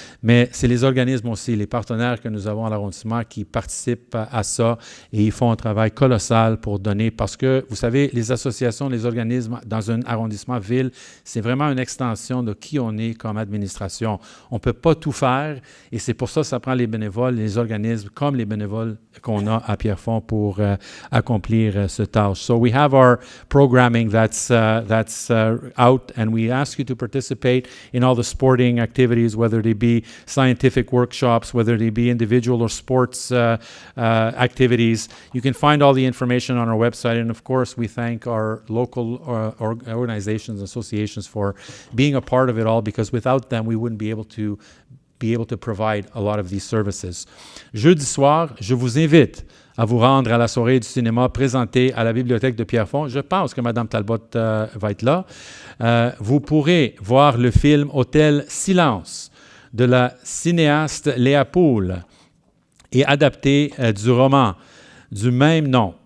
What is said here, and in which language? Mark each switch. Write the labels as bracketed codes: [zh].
[fr] Mais c'est les organismes aussi, les partenaires que nous avons à l'arrondissement qui participent à ça et ils font un travail colossal pour donner, parce que, vous savez, les associations, les organismes dans un arrondissement, ville, c'est vraiment une extension de qui on est comme administration. On ne peut pas tout faire et c'est pour ça que ça prend les bénévoles, les organismes comme les bénévoles qu'on a à Pierrefonds pour accomplir ce tâche. [en] So we have our programming that's out, and we ask you to participate in all the sporting activities, whether they be scientific workshops, whether they be individual or sports activities. You can find all the information on our website, and of course, we thank our local organizations, associations for being a part of it all, because without them, we wouldn't be able to provide a lot of these services. [fr] Jeudi soir, je vous invite à vous rendre à la soirée du cinéma présentée à la bibliothèque de Pierrefonds. Je pense que Mme Talbot va être là. Vous pourrez voir le film Hôtel Silence de la cinéaste Léa Poul et adapté du roman du même nom.